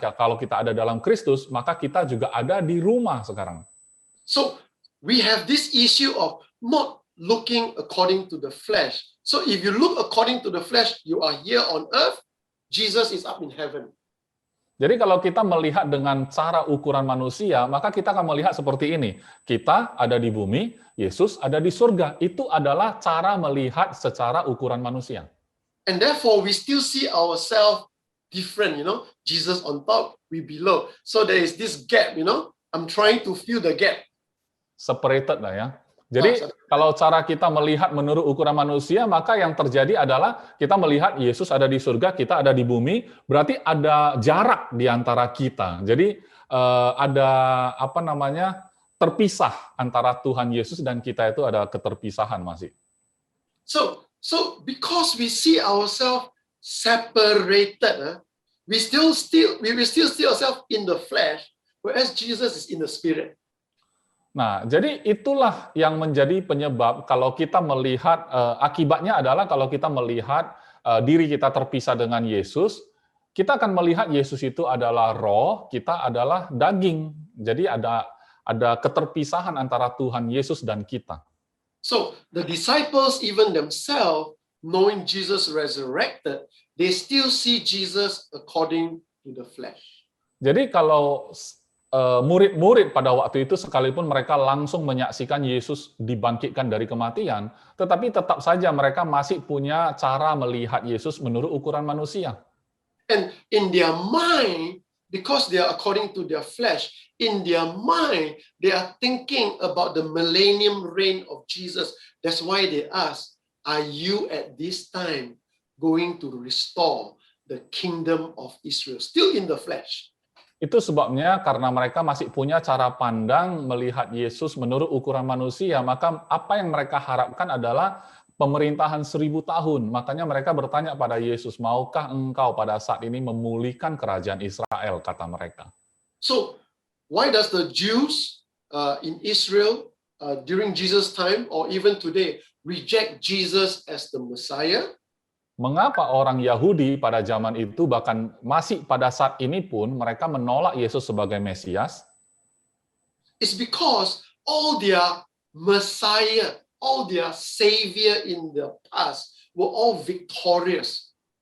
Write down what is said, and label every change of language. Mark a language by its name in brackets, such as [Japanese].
[Indonesian] Kalau kita ada dalam Kristus, maka kita juga ada di rumah sekarang. [English] So we have this issue of not looking according to the flesh. So if you look according to the flesh, you are here on earth, Jesus is up in heaven. [Indonesian] Jadi kalau kita melihat dengan cara ukuran manusia, maka kita akan melihat seperti ini. Kita ada di bumi, Yesus ada di surga. Itu adalah cara melihat secara ukuran manusia. [English] And therefore, we still see ourselves different, Jesus on top, we below. So there is this gap, I'm trying to fill the gap. [Indonesian] Separated lah ya. Jadi kalau cara kita melihat menurut ukuran manusia, maka yang terjadi adalah kita melihat Yesus ada di surga, kita ada di bumi, berarti ada jarak di antara kita. Jadi ada terpisah antara Tuhan Yesus dan kita itu ada keterpisahan masih. [English] So because we see ourselves separated, we still see ourselves in the flesh, whereas Jesus is in the spirit. [Indonesian] Nah, jadi itulah yang menjadi penyebab kalau kita melihat, akibatnya adalah kalau kita melihat diri kita terpisah dengan Yesus, kita akan melihat Yesus itu adalah roh, kita adalah daging. Jadi ada keterpisahan antara Tuhan Yesus dan kita. [English] So the disciples even themselves, knowing Jesus resurrected, they still see Jesus according to the flesh. [Indonesian] Jadi kalau murid-murid pada waktu itu sekalipun mereka langsung menyaksikan Yesus dibangkitkan dari kematian, tetapi tetap saja mereka masih punya cara melihat Yesus menurut ukuran manusia. [English] And in their mind, because they are according to their flesh, in their mind, they are thinking about the millennium reign of Jesus. That's why they ask, are you at this time going to restore the kingdom of Israel? Still in the flesh. [Indonesian] Itu sebabnya karena mereka masih punya cara pandang melihat Yesus menurut ukuran manusia, maka apa yang mereka harapkan adalah pemerintahan 1000 tahun. Makanya mereka bertanya pada Yesus, maukah engkau pada saat ini memulihkan kerajaan Israel, kata mereka. [English] So, why does the Jews in Israel during Jesus' time or even today reject Jesus as the Messiah? [Indonesian] Mengapa orang Yahudi pada zaman itu, bahkan masih pada saat ini pun, mereka menolak Yesus sebagai Mesias? [English] It's because all their Messiah, all their Savior in the past were all victorious.